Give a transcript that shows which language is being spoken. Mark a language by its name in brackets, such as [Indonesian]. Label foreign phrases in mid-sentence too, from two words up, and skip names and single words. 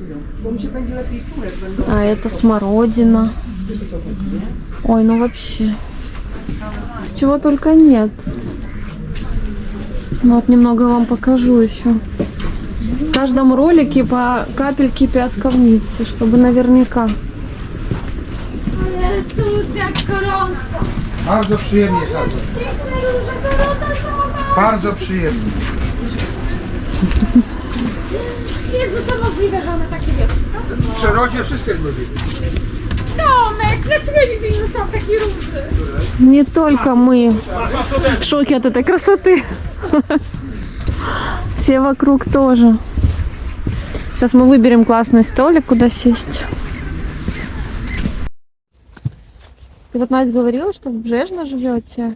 [Russian] А это смородина. Ой, ну вообще. С чего только нет. Ну вот немного вам покажу еще. В каждом ролике по капельке пиасковницы, чтобы наверняка. [Polish] Jezus, jak gorąco! Bardzo przyjemnie sadza. Piękne róże, gorąca żona! Bardzo przyjemnie. Jezu, to możliwe, że one takie wielkie. W przyrodzie wszystko jest możliwe. Tomek, dlaczego nigdy nie dostałam takiej róży? [Russian] Не только мы в шоке от этой красоты. Все вокруг тоже. Сейчас мы выберем классный столик, куда сесть. Ты вот, Настя, говорила, что в Бжежно живете.